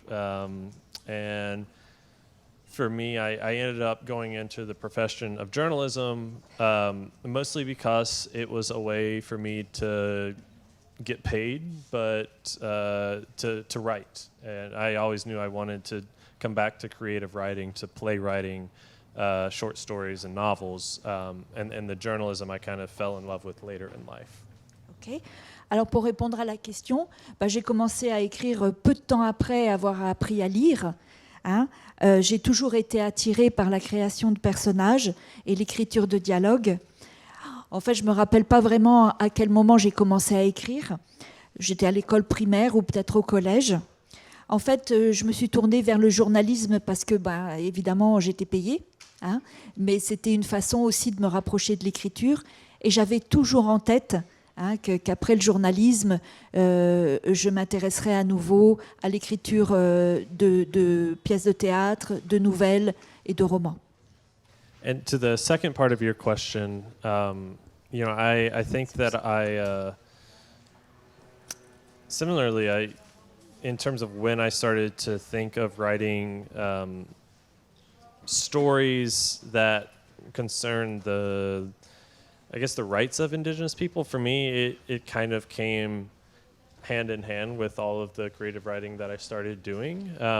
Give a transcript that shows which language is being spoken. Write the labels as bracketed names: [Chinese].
[English] And for me, I ended up going into the profession of journalism, mostly because it was a way for me to get paid, but to write. And I always knew I wanted to come back to creative writing, to playwriting, short stories and novels. And the journalism I kind of fell in love with later in life. Ok. [French] Alors pour répondre à la question, j'ai commencé à écrire peu de temps après avoir appris à lire. J'ai toujours été attirée par la création de personnages et l'écriture de dialogues. En fait, je ne me rappelle pas vraiment à quel moment j'ai commencé à écrire. J'étais à l'école primaire ou peut-être au collège. En fait, je me suis tournée vers le journalisme parce que, évidemment, j'étais payée. Mais c'était une façon aussi de me rapprocher de l'écriture. Et j'avais toujours en tête qu'après le journalisme, je m'intéresserais à nouveau à l'écriture de pièces de théâtre, de nouvelles et de romans. [English] And to the second part of your question, I think that similarly, in terms of when I started to think of writing stories that concern the rights of Indigenous people, for me, it kind of came hand in hand with all of the creative writing that I started doing.